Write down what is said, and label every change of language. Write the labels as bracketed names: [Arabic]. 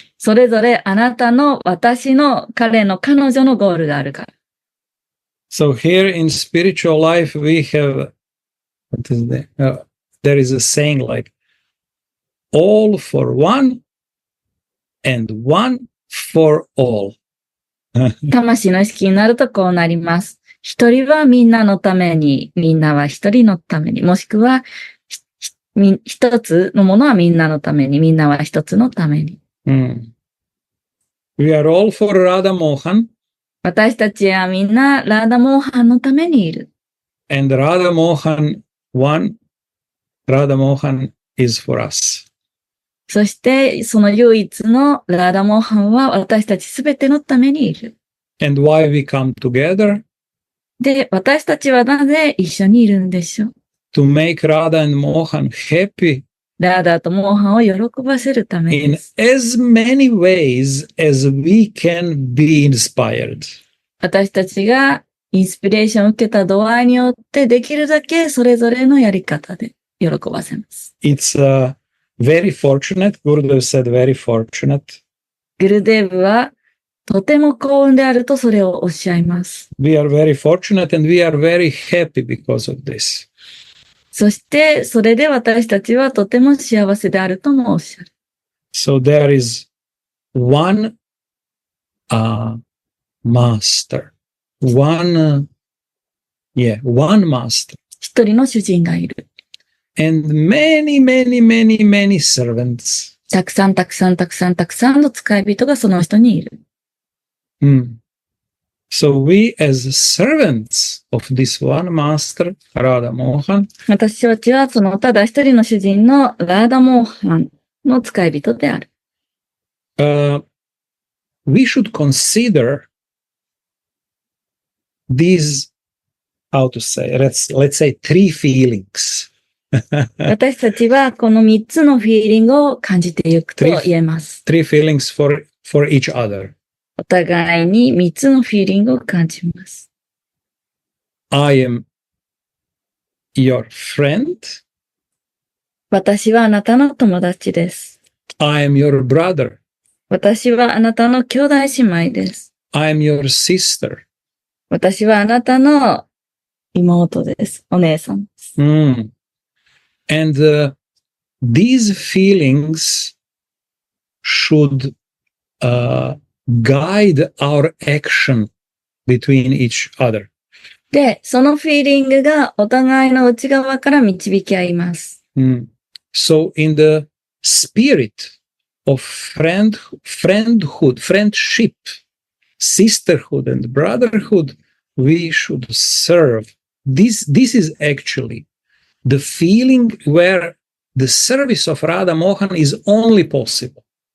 [Japanese] それぞれあなたの、私の、彼の、彼女のゴールがあるから。 [English] So here in spiritual life, we have, what is that? There is a saying like, all for one and one for all. [Japanese] 魂の意識になるとこうなります。一人はみんなのために、みんなは一人のために、もしくは、一つのものはみんなのために、みんなは一つのために。 [English] We are all for Radha Mohan. [Japanese] 私たちはみんなラーダモーハンのためにいる。 [English] And Radha Mohan, one, Radha Mohan is for us. [Japanese] そしてその唯一のラーダモーハンは私たちすべてのためにいる。 [English] And why we come together? [Japanese] で、私たちはなぜ一緒にいるんでしょう。 [English] To make Radha and Mohan happy [Japanese] ラーダとモーハンを喜ばせるため [English] in [Japanese] です。 [English] as many ways as we can be inspired. [Japanese] 私たちがインスピレーションを受けた度合いによってできるだけそれぞれのやり方で喜ばせます。 [English] It's very fortunate. Gurudev said very fortunate. [Japanese] グルデーブはとても幸運であるとそれをおっしゃいます。 [English] We are very fortunate and we are very happy because of this. [Japanese] そして、それで私たちはとても幸せであるともおっしゃる。 [English] So there is one master. One master. [Japanese] 一人の主人がいる。 [English] And many, many, many, many servants. [Japanese] たくさんたくさんたくさんたくさんの使い人がその人にいる。 [English] So we as servants of this one master, Radha Mohan, [Japanese] 私たちはそのただ一人の主人のラーダモーハンの使い人である。 [English] we should consider these, how to say, let's say three feelings. [Japanese] 私たちはこの3つのフィーリングを感じていくと言えます。 [English] Three feelings for each other. [Japanese] お互いに3つのフィーリングを感じます。 [English] I am your friend. [Japanese] 私はあなたの友達です。 [English] I am your brother. [Japanese] 私はあなたの兄弟姉妹です。 [English] I am your sister. [Japanese] 私はあなたの妹です。お姉さんです。 [English] And these feelings should guide our action between each other. [Japanese] で、そのフィーリングがお互いの内側から導き合います。 [English] So in the spirit of friendhood, friendship, sisterhood and brotherhood, we should serve. This is actually the feeling where the service of Radha Mohan is only possible.